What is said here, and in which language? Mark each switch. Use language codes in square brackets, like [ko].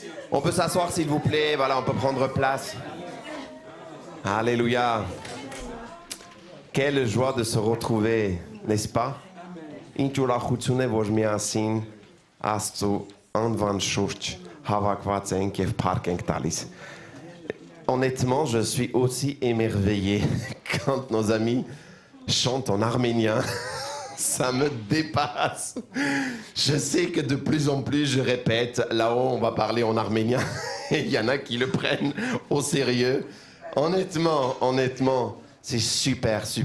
[fr] On peut s'asseoir s'il vous plaît, voilà, on peut prendre place. Alléluia. Quelle joie de se retrouver, n'est-ce pas? [hy] Ինքնուրախություն է, որ միասին Աստծո անվան շուրջ հավաքված ենք եւ փառք ենք տալիս. [fr] Honnêtement, je suis aussi émerveillé quand nos amis chantent en arménien. Ça me dépasse. Je sais que de plus en plus, je répète, là-haut, on va parler en arménien. Et il y en a qui le prennent au sérieux. Honnêtement, c'est super.